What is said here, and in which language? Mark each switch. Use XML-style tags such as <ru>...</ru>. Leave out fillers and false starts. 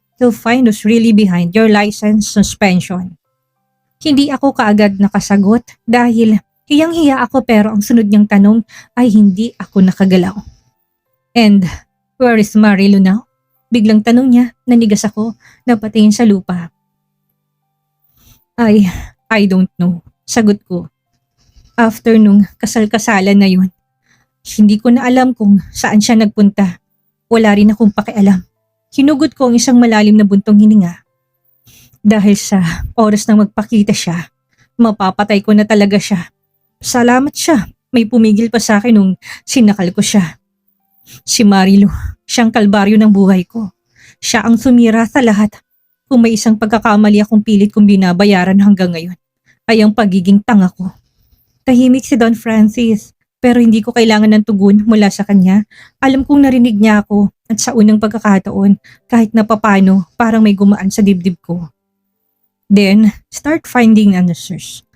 <en>He'll find who's really behind your license suspension.</en> <tl>Hindi ako kaagad nakasagot dahil hiyang-hiya ako pero ang sunod niyang tanong ay hindi ako nakagalaw.</tl> <en>And where is Marilu now?</en> <tl>Biglang tanong niya, nanigas ako, napatingin sa lupa.</tl> <en>I don't know.</en> <tl>Sagot ko. After nung kasal-kasalan na yun, hindi ko na alam kung saan siya nagpunta. Wala rin akong pakialam. Hinugot ko ang isang malalim na buntong hininga. Dahil sa oras na magpakita siya, mapapatay ko na talaga siya. Salamat siya. May pumigil pa sa akin nung sinakal ko siya. Si Marilu, siyang kalbaryo ng buhay ko. Siya ang sumira sa lahat. Kung may isang pagkakamali akong pilit kong binabayaran hanggang ngayon, ay ang pagiging tanga ko. Tahimik si Don Francis. Pero hindi ko kailangan ng tugon mula sa kanya. Alam kong narinig niya ako at sa unang pagkakataon, kahit na papano, parang may gumaan sa dibdib ko.</tl> <en>Then, start finding answers.</en>